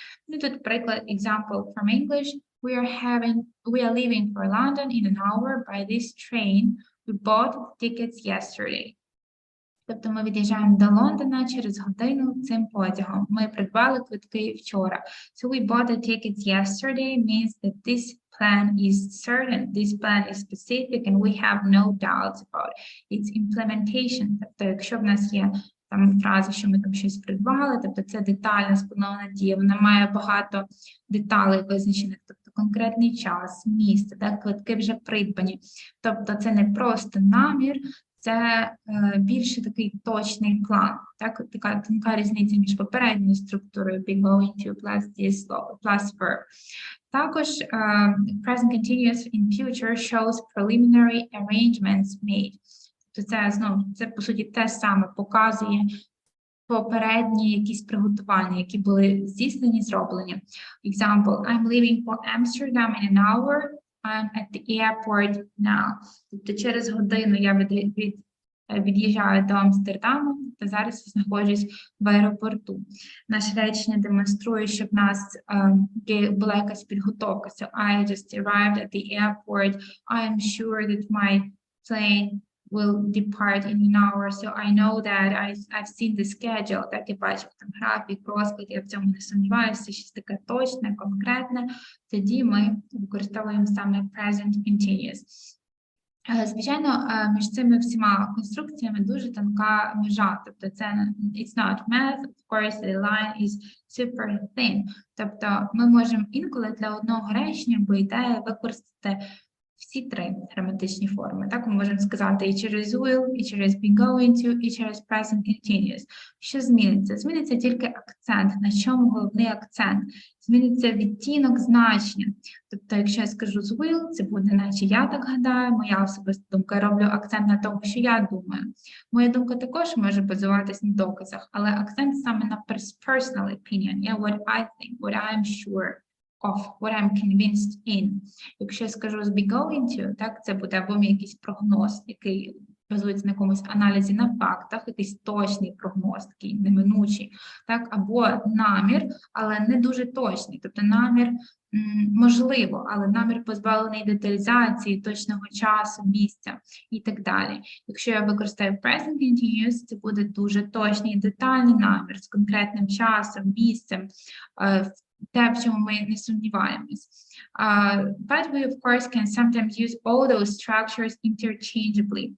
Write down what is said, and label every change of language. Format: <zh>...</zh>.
<en>Ну, тут приклад, example from English. We are leaving for London in an hour by this train. We bought tickets yesterday.</en> <uk>Тобто ми від'їжджаємо до Лондона через годину цим потягом. Ми придбали квитки вчора.</uk> <en>So we bought the tickets yesterday means that this plan is certain, this plan is specific and we have no doubts about its implementation.</en> <uk>Тобто якщо в нас є там фраза, що ми там щось придбали, тобто це детальна спланована дія, вона має багато деталей визначених, тобто конкретний час, місце, так, квитки вже придбані. Тобто це не просто намір, це більше такий точний план. Так, така тонка різниця між попередньою структурою be going to plus дієслово, plus verb.</uk> <en>Також present continuous in future shows preliminary arrangements made.</en> <uk>Це по суті те саме показує попередні якісь приготування, які були здійснені, зроблені.</uk> <en>Example, I'm leaving for Amsterdam in an hour. I'm at the airport now.</en> <uk>Тобто через годину я від'їжджаю до Амстердаму, та зараз я знаходжусь в аеропорту. Наше речення демонструє, що в нас була якась підготовка.</uk> <en>So I just arrived at the airport. I am sure that my plane will depart in an hour, so I know that I've seen the schedule.</en> <uk>Так, я бачу там графік, розклад, я в цьому не сумніваюся, щось таке точне, конкретне. Тоді ми використовуємо саме present continuous. Звичайно, між цими всіма конструкціями дуже тонка межа. Тобто це it's not math, of course, the line is super thin. Тобто ми можемо інколи для одного речення або ідеї використати всі три граматичні форми. Так, ми можемо сказати і через will, і через be going to, і через present continuous. Що зміниться? Зміниться тільки акцент. На чому головний акцент? Зміниться відтінок значення. Тобто, якщо я скажу з will, це буде наче я так гадаю, моя особиста думка, я роблю акцент на тому, що я думаю. Моя думка також може базуватись на доказах, але акцент саме на personal opinion, yeah, what I think, what I'm sure of, what I'm convinced in. Якщо я скажу з be going to, так, це буде або мій якийсь прогноз, який базується на якомусь аналізі на фактах, якийсь точний прогноз, такий неминучий, так, або намір, але не дуже точний. Тобто намір можливо, але намір позбавлений деталізації, точного часу, місця і так далі. Якщо я використаю present continuous, це буде дуже точний і детальний намір з конкретним часом, місцем, те, в чому ми не сумніваємось.</uk> <en>But we, of course, can sometimes use all those structures interchangeably.</en>